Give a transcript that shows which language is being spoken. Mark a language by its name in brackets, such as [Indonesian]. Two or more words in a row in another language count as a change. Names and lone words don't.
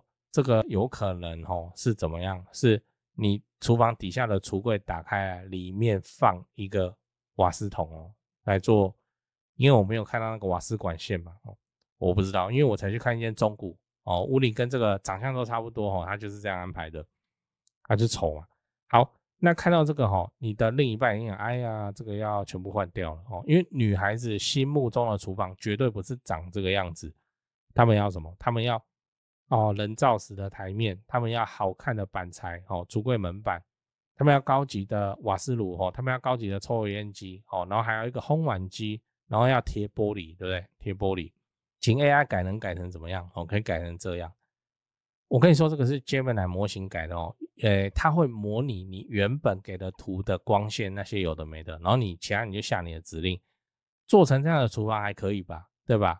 [Chinese] 這個有可能是怎麼樣？是你廚房底下的櫥櫃打開來，裡面放一個瓦斯桶來做因為我沒有看到那個瓦斯管線嘛，我不知道，因為我才去看一間中古屋齡跟這個長相都差不多它就是這樣安排的，它就醜嘛。好，那看到這個你的另一半一定哎呀，這個要全部換掉了因為女孩子心目中的廚房絕對不是長這個樣子，他們要什麼？他們要人造石的台面，他們要好看的板材櫥櫃門板，他們要高級的瓦斯爐他們要高級的抽油煙機然後還有一個烘碗機，然後要貼玻璃，對不對？貼玻璃，請 AI 改能改成怎麼樣？可以改成這樣。我跟你說，這個是 Gemini 模型改的它會模擬你原本給的圖的光線那些有的沒的，然後你其他你就下你的指令，做成這樣的廚房還可以吧？對吧？